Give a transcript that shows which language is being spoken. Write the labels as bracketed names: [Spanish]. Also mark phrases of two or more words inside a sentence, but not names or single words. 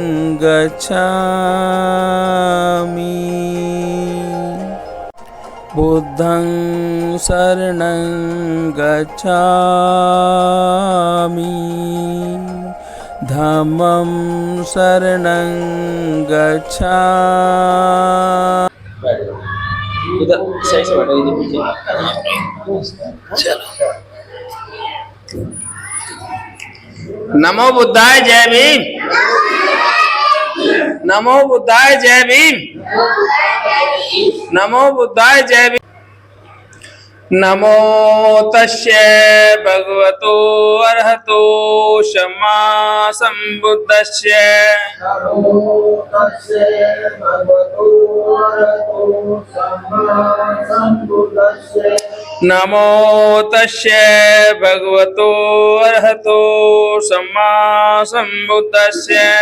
[Pali] गच्छामि बुद्धं शरणं गच्छामि धम्मं शरणं गच्छामि। [Hindi] इधर सही से बैठो, इधर पीछे चलो। [Pali] नमो बुद्धाय [Hindi] जय भीम। [Pali] नमो बुद्धाय [Hindi] जय भीम। [Pali] नमो बुद्धाय [Hindi] जय भीम। [Pali] नमो तस्य भगवतो अरहतो सम्मा संबुद्धस्य। नमो तस्य भगवतो अरहतो सम्मा संबुद्धस्य। नमो तस्य भगवतो अरहतो सम्मा संबुद्धस्य।